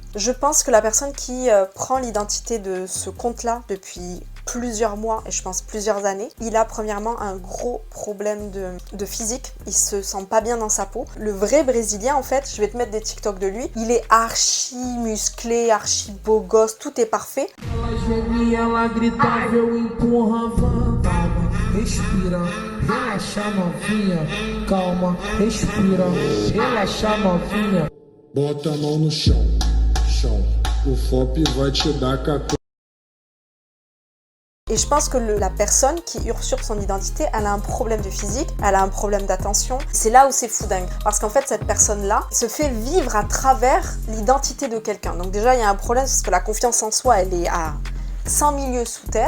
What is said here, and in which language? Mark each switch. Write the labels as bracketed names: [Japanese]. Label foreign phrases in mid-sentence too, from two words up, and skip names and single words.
[French] Je pense que la personne qui prend l'identité de ce compte-là depuis plusieurs mois et je pense plusieurs années, il a premièrement un gros problème de physique, il se sent pas bien dans sa peau. Le vrai brésilien en fait, je vais te mettre des TikTok de lui, il est archi musclé, archi beau gosse, tout est parfait. [Portuguese] Respira, relaxa novinha, calma, respira, relaxa novinha. Bota a mão no chão, chão, o FOP vai te dar 14. [French] Et je pense que la personne qui usurpe son identité, elle a un problème de physique, elle a un problème d'attention. C'est là où c'est fou dingue. Parce qu'en fait, cette personne-là se fait vivre à travers l'identité de quelqu'un. Donc déjà, il y a un problème parce que la confiance en soi, elle est à 100 000 lieues sous terre.